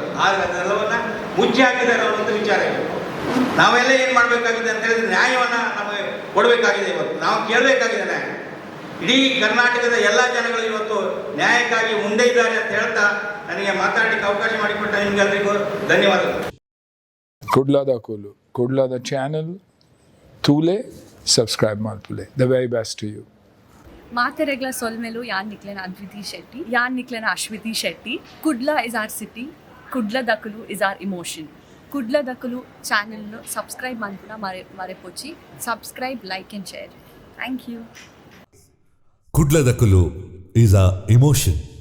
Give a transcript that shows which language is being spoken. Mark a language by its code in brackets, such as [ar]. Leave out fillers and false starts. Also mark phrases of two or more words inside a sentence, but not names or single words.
[kn] ಆದರೆ ಅದೆಲ್ಲವನ್ನು ಮುಚ್ಚಿ ಹಾಕಿದ್ದಾರೆ ಅನ್ನುವಂಥ ವಿಚಾರ ಇದೆ. ನಾವೆಲ್ಲ ಏನು ಮಾಡಬೇಕಾಗಿದೆ ಅಂತ ಹೇಳಿದ್ರೆ, ನ್ಯಾಯವನ್ನು ನಮಗೆ ಕೊಡಬೇಕಾಗಿದೆ. ಇವತ್ತು ನಾವು ಕೇಳಬೇಕಾಗಿದೆ ನ್ಯಾಯ. ಇಡೀ ಕರ್ನಾಟಕದ ಎಲ್ಲ ಜನಗಳು ಇವತ್ತು ನ್ಯಾಯಕ್ಕಾಗಿ ಮುಂದೆ ಇದ್ದಾರೆ ಅಂತ ಹೇಳ್ತಾ ನನಗೆ ಮಾತಾಡಲಿಕ್ಕೆ ಅವಕಾಶ ಮಾಡಿಕೊಟ್ಟ ನಿಮಗೆಲ್ಲರಿಗೂ ಧನ್ಯವಾದಗಳು. [tcy] ಕುಡ್ಲದ ಚಾನಲ್ ತೂಲೆ ಸಬ್ಸ್ಕ್ರೈಬ್ ಮಾಡ್ತುಲೆ. [en] The very best to you. [tcy] ಮಾತೆರೆಗ್ಲ ಸೊಲ್ಮೆಲು ಯಾನ್ ನಿಕ್ಲೆನ ಅದ್ವಿತಿ ಶೆಟ್ಟಿ, ಯಾನ್ ನಿಕ್ಲೆನ ಅಶ್ವಿತಿ ಶೆಟ್ಟಿ. [en] ಕುಡ್ಲ is our city, ಕುಡ್ಲ ದಕಲು is our emotion. [tcy] ಕುಡ್ಲ ದಕಲು ಚಾನಲ್ನು ಸಬ್ಸ್ಕ್ರೈಬ್ ಮಾಡ್ಪುನ ಮರೆಪೊಚ್ಚಿ. [en] Subscribe, like and share. Thank you. ಕುಡ್ಲ ದಕಲು is a emotion.